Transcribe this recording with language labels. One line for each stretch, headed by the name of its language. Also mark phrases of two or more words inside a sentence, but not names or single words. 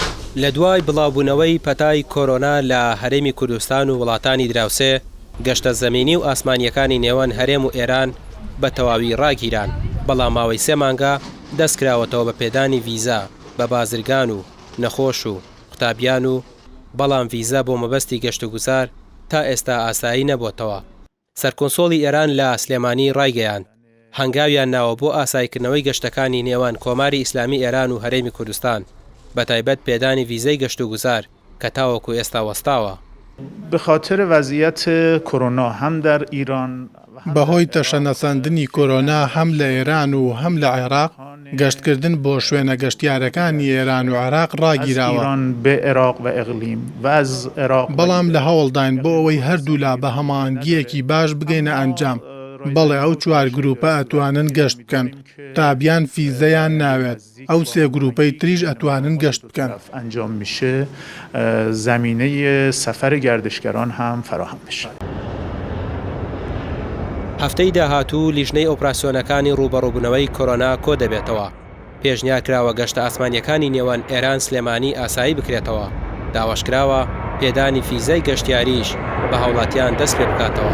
Central Kurdish: لە دوای بڵاوبوونەوەی پەتای کۆرۆنا لە هەرێمی کوردستان و وڵاتانی دراوسێ گەشتە زەمینی و ئاسمانیەکانی نێوان هەرێم و ئێران بە تەواوی ڕاگیران، بەڵام ماوەی 3 مانگە دەستکراوەتەوە بە پێدانی ڤیزا بە بازرگان و نەخۆش و قوتابیان و بەڵام ڤیزا بۆ مەبەستی گەشت و گوزار تا ئێستا ئاسایی نەبووتەوە. سەرکۆنسۆڵی ئێران لە سلێمانی ڕایگەیاند هەنگاویان ناوە بۆ ئاسایکردنەوەی گەشتەکانی نێوان کۆماری ئیسلامی ئێران و هەرێمی کوردستان، بەتایبەت پێدانی ڤیزەی گەشت و گوزار کە تاوەکو ئێستا وەستاوە.
Persian: بخاطر وضعیت کۆرۆنا هەم در ئیران
Central Kurdish: بەهۆی تەشەنەساندنی کۆرۆنا هەم لە ئێران و هەم لە عێراق گەشتکردن بۆ شوێنە گەشتیارەکانی ئێران و عێراق ڕاگیراوە. بەڵام لە هەوڵداین بۆ ئەوەی هەردوو لا بە هەماهەنگیەکی باش بگەینە ئەنجام. بەڵێ ئەو 4 گروپە ئەتوانن گەشت بکەن تابیان فیزەیان ناوێت، ئەو 3 گروپەی تریش ئەتوانن گەشت بکەن.
Persian: ئەنجام میشه زمینه سفر گردشگران هم فراهم بشه.
Central Kurdish: هەفتەی داهاتوو لیژنەی ئۆپراسیۆنەکانی ڕوبەڕووبوونەوەی کۆرۆنا کۆ دەبێتەوە. پێشنیارکراوە گەشتە ئاسمانیەکانی نێوان ئێران سلێمانی ئاسایی بکرێتەوە. داواشکراوە پێدانی فیزەی گەشتیاریش بە هاوڵاتیان دەست پێ بکاتەوە.